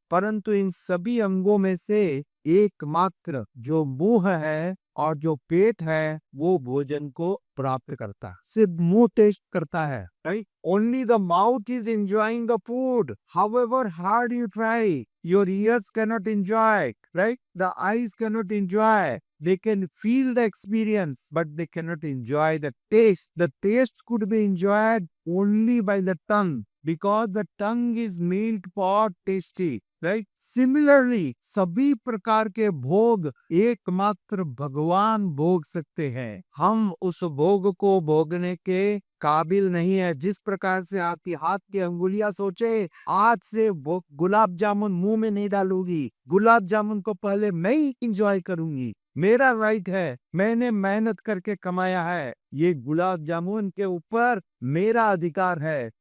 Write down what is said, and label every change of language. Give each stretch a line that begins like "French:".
Hindi: परंतु इन सभी अंगों में से एकमात्र जो मुंह है और जो पेट है वो भोजन को प्राप्त करता है, सिर्फ मुंह टेस्ट करता है, right?
English: Only the mouth is enjoying the food, however hard you try, your ears can not enjoy, right? The eyes can not enjoy, they can feel the experience but they cannot enjoy the taste. The taste could be enjoyed only by the tongue because the tongue is made for tasty, right?
Hindi: Similarly सभी प्रकार के भोग एकमात्र भगवान भोग सकते हैं। हम उस भोग को भोगने के काबिल नहीं है। जिस प्रकार से आपकी हाथ की अंगुलियां सोचे आज से वो गुलाब जामुन मुंह में नहीं डालूंगी, गुलाब जामुन को पहले मैं ही इंजॉय करूंगी, मेरा राइट है, मैंने मेहनत करके कमाया है, ये गुलाब जामुन के ऊपर मेरा अधिकार है।